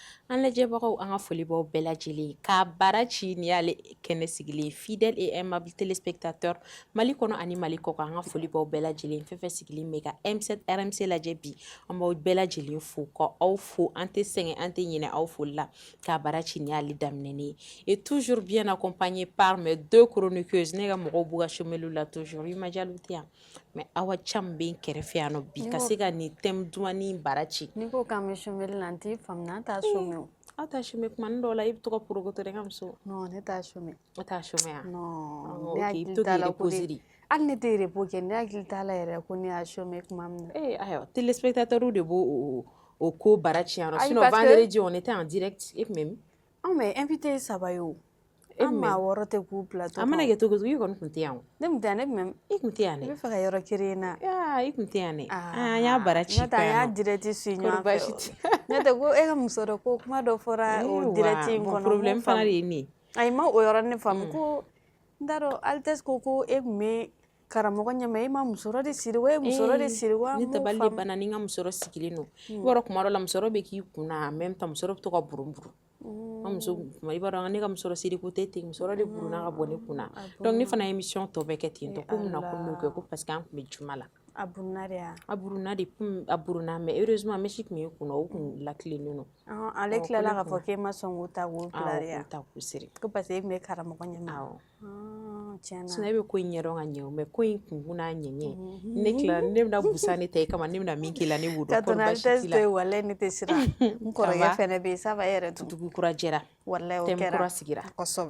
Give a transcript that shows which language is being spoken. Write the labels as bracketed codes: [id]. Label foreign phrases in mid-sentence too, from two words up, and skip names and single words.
[bm] An lajɛbagaw an ka foli b'aw bɛɛ lajɛlen ka baara ci ni y'ale kɛnɛ sigilen [fr] fidèle et aimable téléspectateur [bm] Mali kɔnɔ ani Mali kɔ kan an ka foli b'aw bɛɛ lajɛlen fɛn fɛn sigilen bɛ ka M7 RMC lajɛ bi an b'aw bɛɛ lajɛlen fo ka aw fo an tɛ sɛgɛn an tɛ ɲinɛ aw foli la ka baara ci ni y'ale daminɛnen [fr] et toujours bien accompagné par mes deux chroniqueuses [bm] ne ka mɔgɔw b'u ka chômeliw la toujours Imajaliw tɛ yan mais Awa Cam bɛ n kɛrɛfɛ yan nɔ bi ka se ka nin thème dumanni baara ci. N'i ko k'an bɛ chômeli la n t'i faamuya an t'a chômer o. Aw t'a chômer kumanin dɔw la i bɛ to ka porokoto dɛ n ka muso. Non ne t'a chômer. O t'a chômer a. Non ok ne i bɛ to hakili t'a k'i la ko reposer de de. hali ne tɛ repos kɛ ne hakili t'a la yɛrɛ ko ne y'a chômer tuma min na. Ayiwa téléspectateurs de b'o o ko baara ci yan nɔ Ayi sinon [fr] parce que vendredi on était en direct [bm] e tun bɛ min. Anw bɛ invité saba ye o. An maa wɔɔrɔ tɛ k'u plateau a mana kɛ cogo o cogo i kɔni tun tɛ yan o. Ne tun tɛ yan ne tun bɛ. I tun tɛ yan dɛ. I bɛ fɛ ka yɔrɔ kelen na. I tun tɛ yan dɛ. An y'a baara ci n'o tɛ an y'a direct su ɲɔgɔn fɛ n'o tɛ ko e ka muso dɔ ko kuma dɔ fɔra o direct in kɔnɔ. problème fana de ye nin ye. Ayi ma o yɔrɔnin faamu ko n t'a dɔn Altesse ko e tun bɛ karamɔgɔ ɲɛma e ma muso dɔ de siri wa e muso dɔ de siri wa. Ne dabali de banna ni n ka muso dɔ sigilen don i b'a dɔn tuma dɔ la muso dɔ bɛ k'i kun na [fr] en même temps [bm] muso dɔ bɛ to ka burun-burun. N ka muso i b'a dɔn ne ka muso dɔ siri ko tɛ ten muso dɔ de burunna ka bɔ ne kun na donc ne fana ye émission tɔ bɛɛ kɛ ten tɔ ko mun na ko n m'o kɛ ko [fr] parce que [bm] an tun bɛ juma la. A burunna de ya. A burunna de a burunna [fr] mais heureusement [bm] mèche tun bɛ e kun na o tun lakilennen don. Ale tilala k'a fɔ k'e ma sɔn k'o ta k'o bila de ya. Awɔ k'o ta k'o siri. Ko [fr] parce que [bm] e tun bɛ karamɔgɔ ɲɛma. Awɔ. Tiɲɛ na. Sinon e bɛ ko in ɲɛdɔn ka ɲɛ o mais ko in kunkun n'a ɲɛɲɛ ne tilala ne bɛna busa ne ta i kama ne bɛna min k'i la ne b'o dɔn. Ka to na Altesse to yen walayi ne tɛ siran. N kɔrɔkɛ fɛnɛ bɛ yen [fr] ça va [bm] e yɛrɛ dun. Dugu kura jɛra. Walayi o kɛra. Thème kura sigira. Kosɛbɛ.